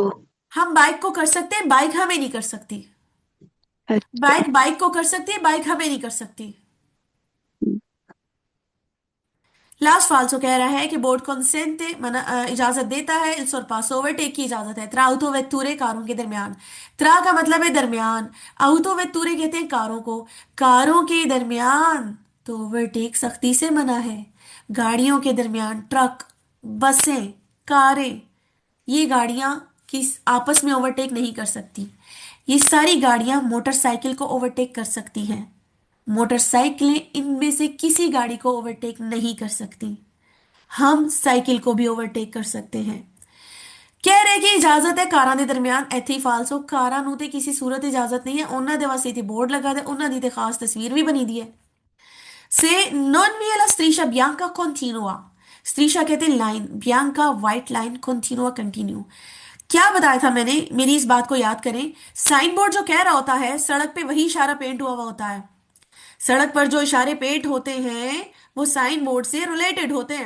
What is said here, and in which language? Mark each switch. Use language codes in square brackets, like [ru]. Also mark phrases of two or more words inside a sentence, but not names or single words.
[hi] हम बाइक को कर सकते हैं, बाइक हमें नहीं कर सकती। अच्छा। बाइक बाइक को कर सकती है, बाइक हमें नहीं कर सकती। लास्ट फाल्सो कह रहा है कि बोर्ड कंसेंट मना इजाजत देता है, इस और पास ओवरटेक की इजाजत है [it] tra auto vetture [hi] कारों के दरमियान। त्रा का मतलब है दरमियान, [it] auto vetture [hi] कहते हैं कारों को। कारों के दरमियान तो ओवरटेक सख्ती से मना है। गाड़ियों के दरमियान ट्रक, बसें, कारें, ये गाड़ियां किस आपस में ओवरटेक नहीं कर सकती। ये सारी गाड़ियां मोटरसाइकिल को ओवरटेक कर सकती हैं। मोटरसाइकिलें इनमें से किसी गाड़ी को ओवरटेक नहीं कर सकती। हम साइकिल को भी ओवरटेक कर सकते हैं। कह रहे कि इजाजत है कारां [pa] ਦੇ ਦਰਮਿਆਨ, ਇੱਥੇ ਹੀ ਫਾਲਸੋ। ਕਾਰਾਂ ਨੂੰ ਤੇ ਕਿਸੇ ਸੂਰਤ ਇਜਾਜ਼ਤ ਨਹੀਂ ਹੈ, ਉਹਨਾਂ ਦੇ ਵਾਸਤੇ ਤੇ ਬੋਰਡ ਲਗਾ ਦੇ, ਉਹਨਾਂ ਦੀ ਤੇ ਖਾਸ ਤਸਵੀਰ ਵੀ ਬਣੀ ਦੀ है। [it] se non vi è la striscia bianca continua. [hi] स्त्रीशा कहते हैं लाइन, बियांका व्हाइट लाइन, कंटिन्यूआ कंटिन्यू। क्या बताया था मैंने, मेरी इस बात को याद करें। साइन बोर्ड जो कह रहा होता है, सड़क पे वही इशारा पेंट हुआ हुआ होता है। सड़क पर जो इशारे पेंट होते हैं वो साइन बोर्ड से रिलेटेड होते हैं।